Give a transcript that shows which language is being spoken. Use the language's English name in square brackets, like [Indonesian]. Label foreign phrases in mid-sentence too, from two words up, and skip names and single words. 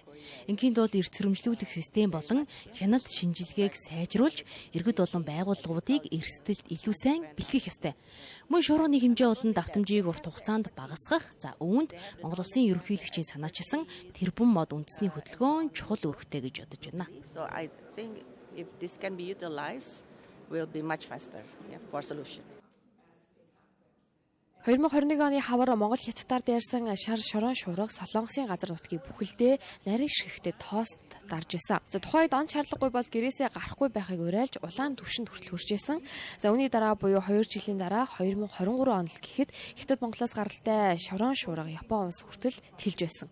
[Mongolian] Ингийн тулд эрт сэрэмжлүүлэх систем болон хяналт шинжилгээг сайжруулж, иргэд болон байгууллагуудыг эрсдэлд илүү сайн бэлтгэх ёстой. Мөн шуурганы хэмжээ болон давтамжийг урт хугацаанд багасгах, үүнд Монгол улсын ерөнхийлөгчийн санаачилсан тэрбум мод үндэсний хөдөлгөөн чухал үүрэгтэй гэж бодож байна. [English] If this can be utilized, we'll be much faster for solution. [Mongolian] 2021 оны хавар Монгол Хятадаар дайрсан шар шорон шуурга Солонгосын газар нутгийг бүхэлдээ нарийн ширхэгтэй тоост дарж байсан. Тухайд он шаардлагагүй бол гэрээсээ гарахгүй байхыг уриалж улаан түвшинд хүртэл хүрчээсэн. Үүний дараа буюу 2 жилийн дараа 2023 онд л гэхэд Хятад Монголоос гаралтай шорон шуурга Япон улс хүртэл тэлж байсан.